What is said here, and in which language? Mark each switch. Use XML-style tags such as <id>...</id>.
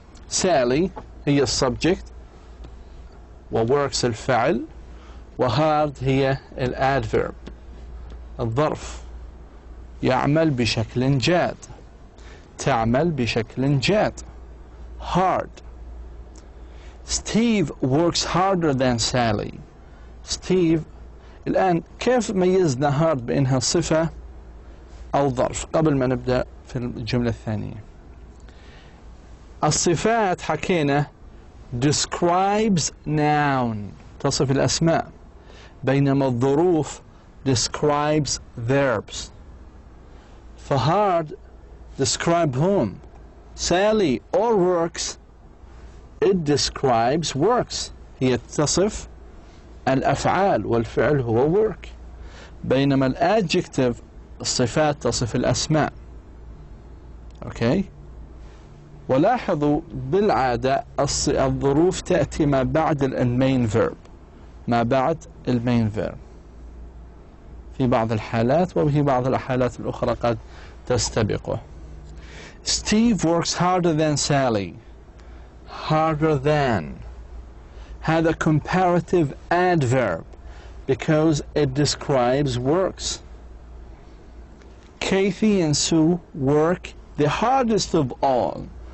<ar>Sally هي السبجكت، وworks الفعل، وhard هي الادفيرب الظرف. يعمل بشكل جاد، تعمل بشكل جاد.</ar> <en>hard. Steve works harder than Sally. Steve.</en> <ar>الآن كيف ميزنا hard بأنها صفة أو ظرف قبل ما نبدأ في الجملة الثانية؟ الصفات حكينا</ar> <en>describes noun،</en> <ar>تصف الأسماء، بينما الظروف</ar> <en>describes verbs. فhard describe whom? Sally or works. It describes works.</en> <ar>هي تصف الأفعال والفعل هو work. بينما الادجكتيف الصفات تصف الأسماء. أوكي؟ ولاحظوا بالعادة الظروف تأتي ما بعد المين فيرب، ما بعد المين فيرب في بعض الحالات، وفي بعض الحالات الأخرى قد تستبقه.</ar> <en>Steve works harder than Sally. Harder than.</en> <ar>هذا</ar> <en>comparative adverb because it describes works. Kathy and Sue work the hardest of all.</en>